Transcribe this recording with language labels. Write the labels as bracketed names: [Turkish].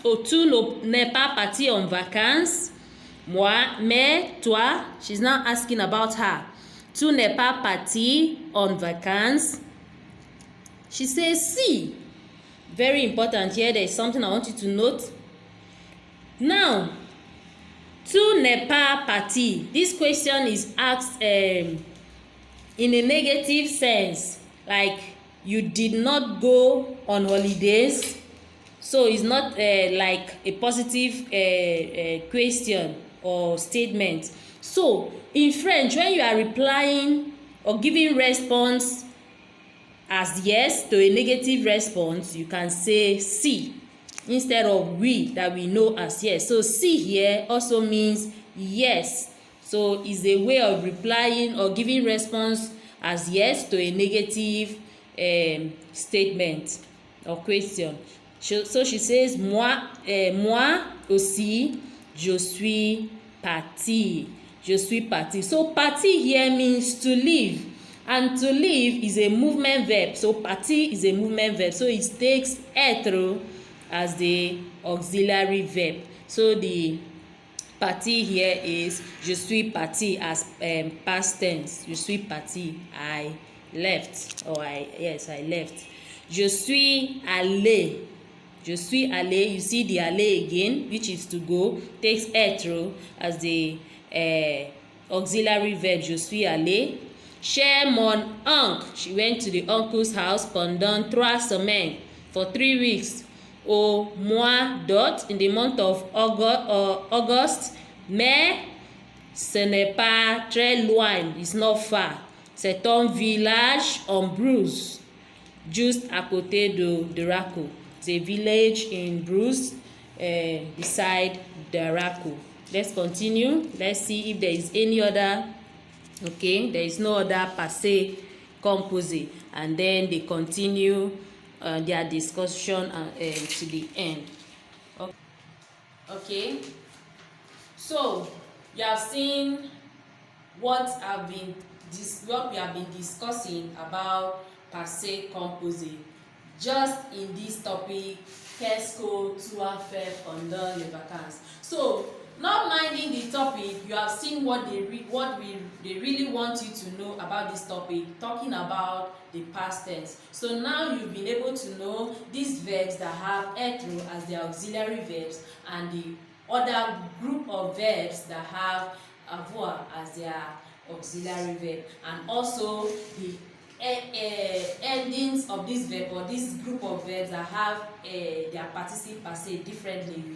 [French] Oh, tu n'es pas parti en vacances. Moi, mais toi, [English] she's now asking about her. [French] Tu n'es pas parti en vacances. [English] She says si. Very important here. There is something I want you to note. Now, [French] tu n'es pas parti. [English] This question is asked in a negative sense. Like you did not go on holidays. So it's not like a positive question or statement. So in French, when you are replying or giving response as yes to a negative response, you can say si instead of we that we know as yes. So si here also means yes. So it's a way of replying or giving response as yes to a negative statement or question. So she says [French] moi aussi je suis parti. Je suis parti. [English] So parti here means to leave, and to leave is a movement verb. So parti is a movement verb. So it takes être as the auxiliary verb. So the parti here is [French] je suis parti [English] as past tense. [French] Je suis parti. [English] I left. Or I left. [French] Je suis allé. Je suis allé. [English] You see the allé again, which is to go, takes être as the auxiliary verb. Je suis allé. [French] Chez mon oncle. [English] She went to the uncle's house [French] pendant 3 semaines, [English] for 3 weeks. [French] Au mois d'août, [English] in the month of August. [French] Mais ce n'est pas très loin. [English] It's not far. [French] C'est un village en Bruce, juste à côté de Daraco. [English] It's a village in Bruce, beside Daraco. Let's continue. Let's see if there is any other. Okay, there is no other passé composé, and then they continue their discussion to the end. Okay, so you have seen what we have been discussing about passé composé just in this topic. [French] Qu'est-ce que tu as fait pendant les vacances? [English] So, not minding the topic, you have seen what they really want you to know about this topic, talking about the past tense. So now you've been able to know these verbs that have être as their auxiliary verbs, and the other group of verbs that have avoir as their auxiliary verb, and also the endings of this verb or this group of verbs that have their participle passé differently.